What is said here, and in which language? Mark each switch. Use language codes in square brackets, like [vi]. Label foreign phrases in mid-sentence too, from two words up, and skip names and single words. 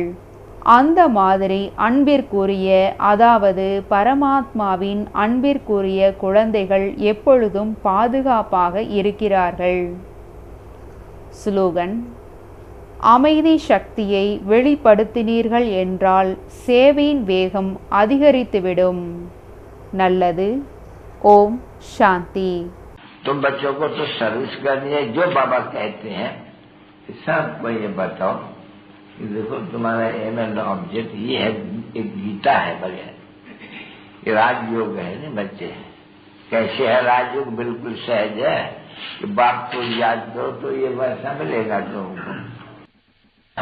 [ta] அந்த மாதிரி அன்பிற்குரிய, அதாவது பரமாத்மாவின் அன்பிற்குரிய குழந்தைகள் எப்பொழுதும் பாதுகாப்பாக இருக்கிறார்கள். ஸ்லோகன்: அமைதி சக்தியை வெளிப்படுத்தினீர்கள் என்றால் சேவையின் வேகம் அதிகரித்துவிடும். நல்லது. ஓம் சாந்தி. [hi] तुम बच्चों को तो सर्विस करनी है, जो बाबा कहते हैं सबको ये बताओ कि देखो तुम्हारा [en] aim and object [hi] ये है, एक गीता है बढ़िया, ये राजयोग है ना बच्चे। कैसे है राजयोग? बिल्कुल सहज है कि बाप को याद करो तो ये वैसा मिलेगा तुमको।